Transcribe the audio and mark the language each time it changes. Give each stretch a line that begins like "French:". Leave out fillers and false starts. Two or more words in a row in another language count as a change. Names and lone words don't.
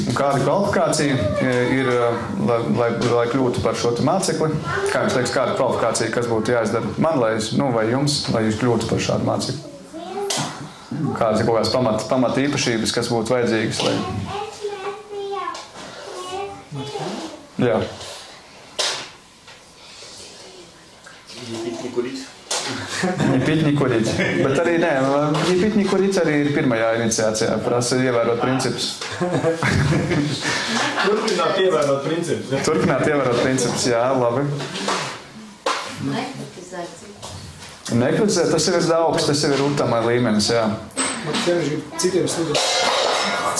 Latvian: Un kāda kvalifikācija ir, lai kļūtu par šo mācekli? Kā jums liekas, kāda kvalifikācija, kas būtu jāizdara man, vai jums, lai jūs kļūtu par šādu mācekli? Kādas ir kaut kādas pamata īpašības, kas būtu vajadzīgas, lai... Jā.
Russian: Не курить. Не пить, не курить.
Latvian: Bet arī nē,
Russian: не пить, не kурить
Latvian: arī ir pirmajā iniciācijā. Prasa ievērot principus. Turpināt ievērot principus. Ja? Turpināt ievērot principus, jā, labi. Nekritizēt, tas jau ir daudz, tas jau ir utamai līmenis, jā. Citiem sludināt.